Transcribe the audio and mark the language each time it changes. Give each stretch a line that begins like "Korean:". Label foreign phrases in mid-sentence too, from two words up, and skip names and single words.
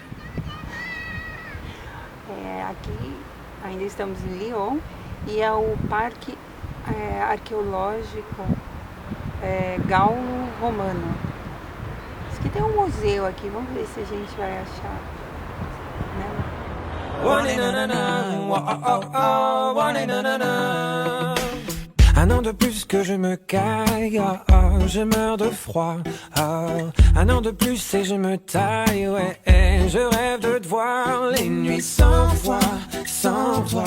Portuguese: Aqui ainda estamos em Lyon e é o Parque Arqueológico Gallo-Romano. Diz que tem um museu aqui, vamos ver se a gente vai achar.
French: Un an de plus que je me caille, je meurs de froid. Un an de plus et je me taille, ouais. Je rêve de te voir les nuits sans toi.